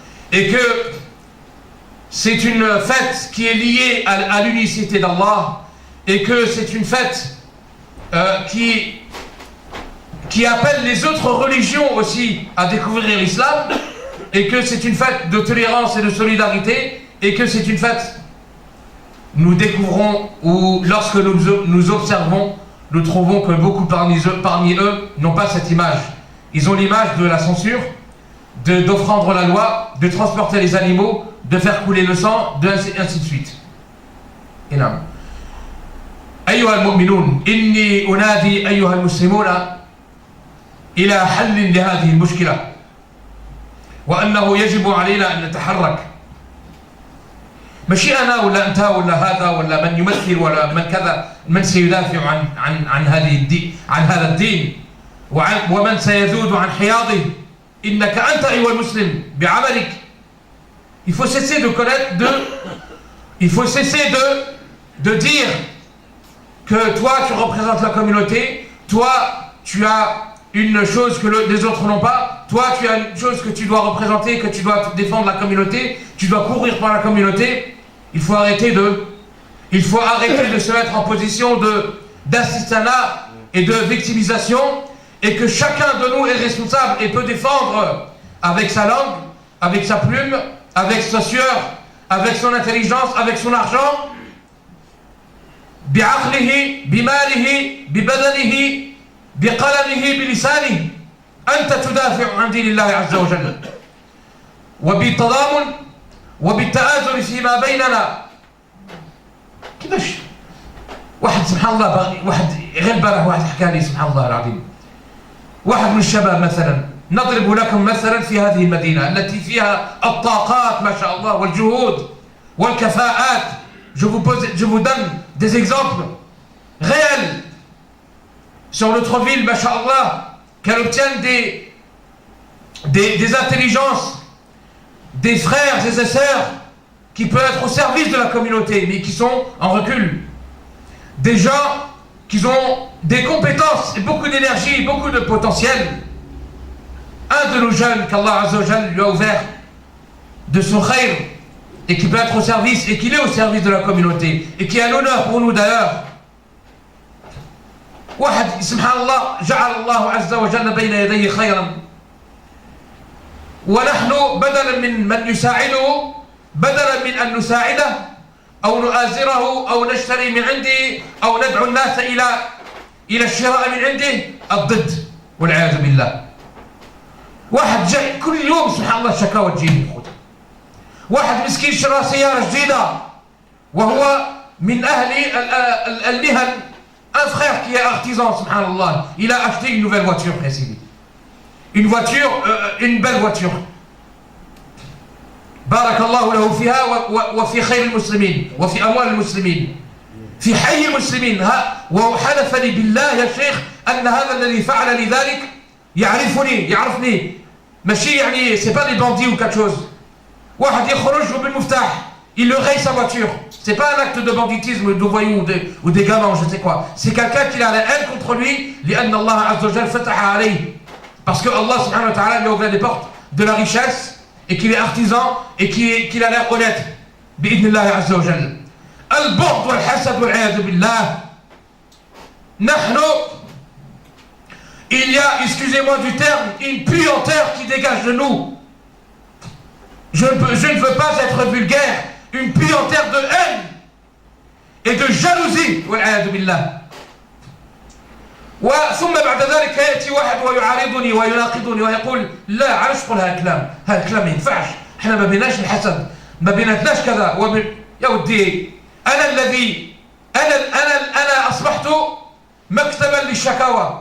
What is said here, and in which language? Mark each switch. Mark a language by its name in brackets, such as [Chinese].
[French] et que c'est une fête qui est liée à l'unicité d'Allah, et que c'est une fête qui appelle les autres religions aussi à découvrir l'islam, et que c'est une fête de tolérance et de solidarité, et que c'est une fête, nous découvrons, ou lorsque nous observons, nous trouvons que beaucoup parmi eux n'ont pas cette image. Ils ont l'image de la censure, d'offrendre la loi, de transporter les animaux, de faire couler le sang, ainsi de suite. Et non. [Arabic] أيها المؤمنون إني أنادي أيها المسلمون إلى حل لهذه المشكلة، وأنه يجب علينا أن نتحرك. ماشي أنا ولا أنت ولا هذا ولا من يمثل ولا من كذا من سيدافع عن هذه الدين، عن هذا الدين ومن سيذود عن حياضه. إنك أنت أيها المسلم بعملك. [French] Il faut cesser de connaître il faut cesser de dire que toi tu représentes la communauté, toi tu as une chose que les autres n'ont pas, toi tu as une chose que tu dois représenter, que tu dois défendre la communauté, tu dois courir pour la communauté. Il faut arrêter de se mettre en position d'assistanat et de victimisation, et que chacun de nous est responsable et peut défendre avec sa langue, avec sa plume, avec sa sueur, avec son intelligence, avec son argent, [Arabic] بعقله بماله ببدنه بقلمه بلسانه. أنت تدافع عن دين الله عز وجل، وبالتضامن وبالتآزر فيما بيننا. كيفاش واحد سبحان الله واحد غير البارح واحد حكى لي سبحان الله العظيم، واحد من الشباب مثلا، نضرب لكم مثلا في هذه المدينة التي فيها الطاقات ما شاء الله والجهود والكفاءات. [French] Je vous donne des exemples réels sur notre ville, masha'Allah, qu'elle obtienne des intelligences, des frères et des sœurs qui peuvent être au service de la communauté, mais qui sont en recul. Des gens qui ont des compétences et beaucoup d'énergie, beaucoup de potentiel. Un de nos jeunes qu'Allah Azza wa Jal lui a ouvert de son khayr, et qui peut être au service, et qu'il est au service de la communauté, et qui a l'honneur pour nous d'ailleurs. [Arabic] واحد سبحان الله جعل الله عز وجل بين يديه خيرا، ونحن بدلا من يساعده، بدلا من أن نساعده أو نؤازره أو نشتري من عنده أو ندعو الناس إلى الشراء من عنده، الضد والعياذ بالله. واحد جاي كل يوم سبحان الله شكاوى تجيني، واحد مسكين شرى سيارة جديدة وهو من أهل المهن. [French] Un frère qui est artisan, subhanallah, il a acheté une nouvelle voiture précédée. Une voiture, une belle voiture. [Arabic] بارك الله له فيها وفي خير المسلمين وفي أموال المسلمين في حي المسلمين. وحلف لي بالله يا شيخ أن هذا الذي فعل لي ذلك يعرفني ماشي يعني [French] c'est pas des bandits ou quelque chose. [Arabic] واحد يخرج بالمفتاح, [French] il le raye sa voiture. C'est pas un acte de banditisme, de voyous ou des gamins, je sais quoi. C'est quelqu'un qui a la haine contre lui, [Arabic] لأن الله عز وجل فتح عليه. [French] Parce que Allah subhanahu wa ta'ala lui a ouvert les portes de la richesse, et qu'il est artisan, et qu'il a l'air honnête. [Arabic] بإذن الله عز وجل. البغض والحسد والعياذ بالله. [French] نحن, il y a, excusez-moi du terme, une puanteur qui dégage de nous. Je ne veux pas être vulgaire, une puanteur de haine et de jalousie [Arabic] والعياذ بالله. ثم بعد ذلك يأتي واحد ويعارضني ويناقضني ويقول لا علاش تقول هذا الكلام، هذا الكلام ما ينفعش، احنا ما بيناش الحسد، ما بيناتناش كذا. يا ودي انا اصبحت مكتبا للشكاوى.